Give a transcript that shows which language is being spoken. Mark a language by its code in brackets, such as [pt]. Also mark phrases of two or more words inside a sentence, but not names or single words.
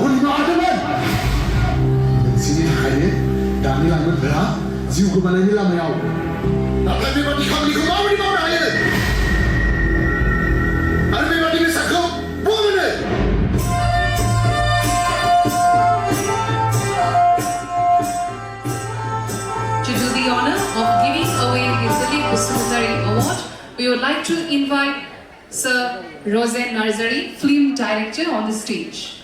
[brx] निमाहा होदोंमोन नोंसोरनि थाखायनो दानि लाइमोनफोरा जिउ गोमानायनि लामायाव नाथाय बेबादि खामानिखौ माबोरै मावनो हायो आरो बेबादि बेसादखौ बहा मोनो [en] To do the honor of giving away the Dilip Busumutari Award, we would like to invite Sir Rosen Narzari, film director, on the stage.